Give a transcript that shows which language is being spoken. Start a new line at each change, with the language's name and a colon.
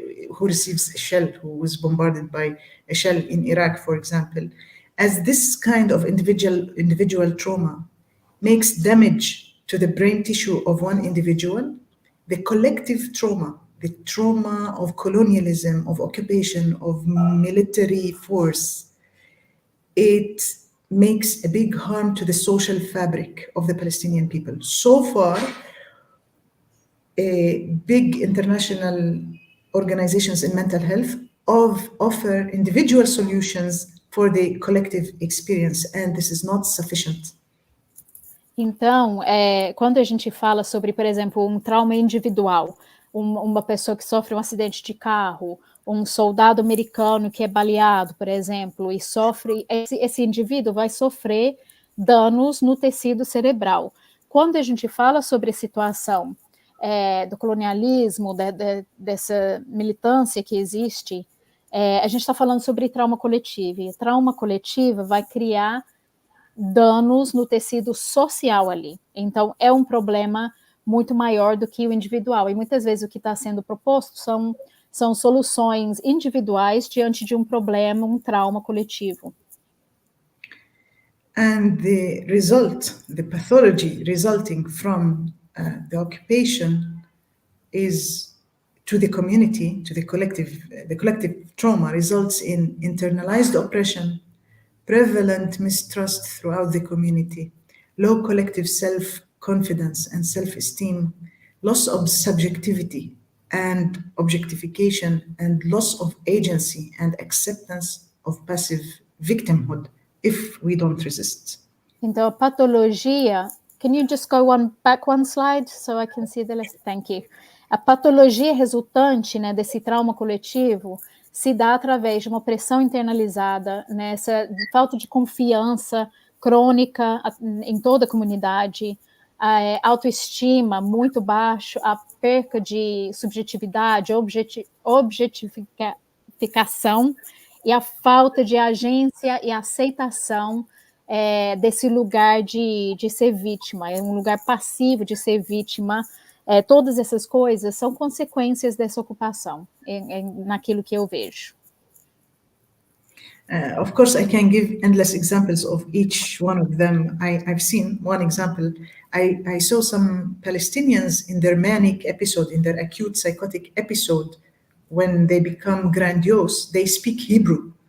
English: who receives a shell, who was bombarded by a shell in Iraq, for example, as this kind of individual trauma makes damage to the brain tissue of one individual, the collective trauma, the trauma of colonialism, of occupation, of military force, it makes a big harm to the social fabric of the Palestinian people. So far, big international organizations in mental health offer individual solutions for the collective experience, and this is not sufficient.
Portuguese: Então, quando a gente fala sobre, por exemplo, um trauma individual, uma pessoa que sofre um acidente de carro, um soldado americano que é baleado, por exemplo, e sofre, esse indivíduo vai sofrer danos no tecido cerebral. Quando a gente fala sobre a situação do colonialismo, dessa militância que existe, a gente está falando sobre trauma coletivo, e trauma coletiva vai criar danos no tecido social ali. Então, é um problema muito maior do que o individual. E muitas vezes o que está sendo proposto são soluções individuais diante de um problema, um trauma coletivo.
English: And the result, the pathology resulting from the occupation is to the community, to the collective trauma results in internalized oppression, prevalent mistrust throughout the community, low collective self-confidence and self-esteem, loss of subjectivity and objectification, and loss of agency and acceptance of passive victimhood if we don't resist.
Portuguese: Então, a patologia...
English: Can you just go back one slide so I can see the list? Thank you.
Portuguese: A patologia resultante, né, desse trauma coletivo se dá através de uma opressão internalizada, né, essa falta de confiança crônica em toda a comunidade, a autoestima muito baixo, a perca de subjetividade, objetificação e a falta de agência e aceitação desse lugar de ser vítima, é um lugar passivo de ser vítima. Todas essas coisas são consequências dessa ocupação, naquilo que eu vejo.
English: Of course, I can give endless examples of each one of them. I've seen one example. I saw some Palestinians in their manic episode, in their acute psychotic episode, when they become grandiose, they speak Hebrew.